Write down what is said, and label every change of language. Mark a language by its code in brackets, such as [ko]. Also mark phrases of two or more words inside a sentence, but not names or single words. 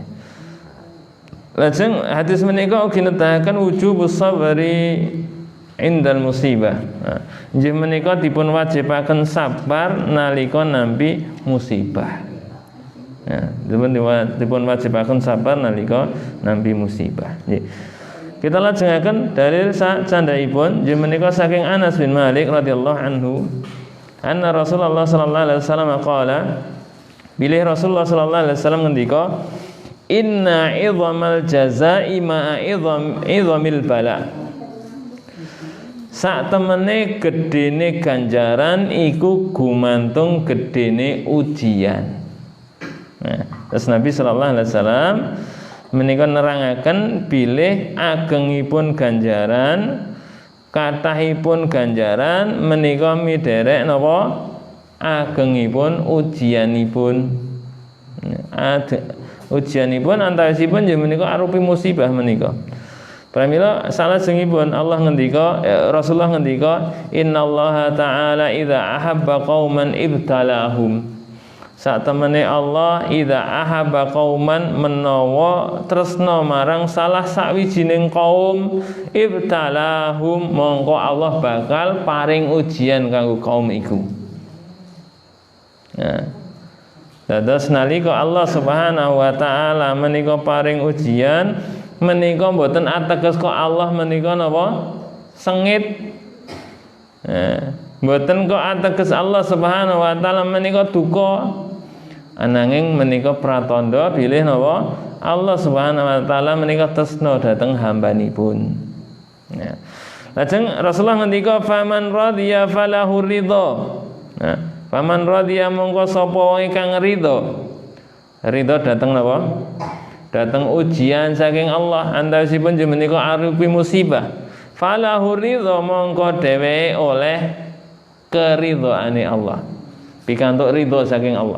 [jv] Lajeng hadis menika ugi nedahaken [ar] وجوب الصبر عند المصيبة. [jv] Nggih menika dipun wajibaken sabar nalika nampi musibah. Dipun wajibaken sabar nalika nampi musibah. Nggih. Kita lajengaken dalil candhaipun nggih menika saking Anas bin Malik [ar] رضي الله عنه. أن رسول الله صلى الله عليه وسلم قال, bilih Rasulullah صلى الله عليه وسلم ngendika, إن عظم الجزاء مع عظم البلاء. [jv] Sak temene gedene ganjaran iku gumantung gedene ujian. Terus Nabi [ar] صلى الله عليه وسلم [jv] menika nerangaken bilih agengipun ganjaran, kathahipun ganjaran menika miderek napa agengipun ujianipun. Ujianipun antawisipun nggih menika arupi musibah menika. Pramila salajengipun Allah ngendika, Rasulullah ngendika, [ar] إن الله تعالى إذا أحب قوما ابتلاهم. [jv] Sak temene Allah [ar] إذا أحب قوما [jv] menawa tresna marang salah sawijining kaum ibtalahum, mongko Allah bakal paring ujian kanggo kaum iku. Nah, dados nalika Allah [ar] سبحانه وتعالى [jv] menika paring ujian menika mboten ateges kok Allah menika napa sengit. Mboten kok ateges Allah [ar] سبحانه وتعالى [jv] menika duka. Ananging menika pratandha bilih napa Allah [ar] سبحانه وتعالى [jv] menika tresna dhateng hambanipun. Lajeng Rasulullah ngendika [ar] فمن رضي فله الرضا. فمن رضي [jv] mongko sapa wong kang ridha. Ridha dhateng napa? Datang ujian saking Allah antawisipun menika arupi musibah. [ar] فله الرضا [jv] mongko dheweke oleh keridhaane Allah. Pikantuk ridha saking Allah.